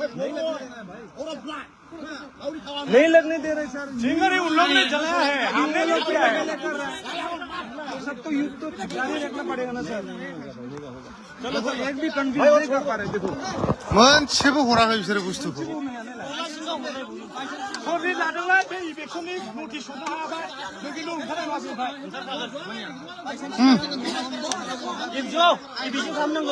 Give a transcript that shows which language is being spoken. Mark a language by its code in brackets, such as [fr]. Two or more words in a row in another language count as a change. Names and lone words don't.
[hi] नहीं लगने दे रहे सर फिंगर उन लोग ने जलाया है, हमने नहीं किया है। सबको युद्ध तो जारी रखना पड़ेगा ना सर चलो सर एक भी कंफ्यूज नहीं कर पा रहे देखो [brx] मोनसेबो हराखै बिसोरो बुस्थुखौ सरनि लादोंलाय बे इलेक्सननि नटिस हरनो हायाबाय नों खिन्थु ओंखारनाय नङासै ओमफ्राय एबिजों खालामनांगौ